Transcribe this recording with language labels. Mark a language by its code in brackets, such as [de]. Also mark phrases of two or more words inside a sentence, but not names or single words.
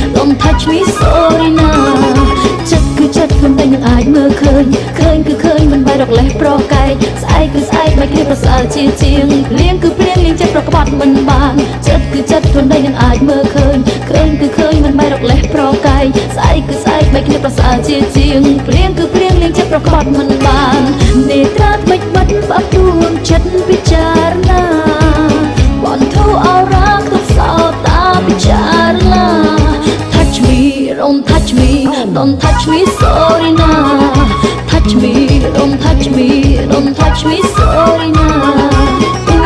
[en] Don't touch me sorry now [km] ចិត្តគឺចិត្តខ្ញុំតែនឹងអាចមើលឃើញគឺឃើញមិនបែររកលេសប្រកែកស្អែកគឺស្អែកមិនគ្នាប្រសើរជា ជាងភ្លៀងគឺភ្លៀងលៀងចិត្តប្រក្បត់មិនបានចិត្តគឺចិត្តខ្ញុំតែនឹងអាចមើលឃើញគឺ ឃើញមិនបែររកលេសប្រកែកស្អែកគឺស្អែកមិនគ្នាប្រសើរជាជាងភ្លៀងគឺភ្លៀងលៀងចិត្តប្រក្បត់មិនបាននេត្រាថ្មិចបាត់ផ្អាប់ដួងចិត្តពិចារណាបនធូអរ៉ាខ្ទប់សោតាពិចារណា [en] Touch me don't touch me don't touch me sorry now touch me don't touch me don't touch me sorry now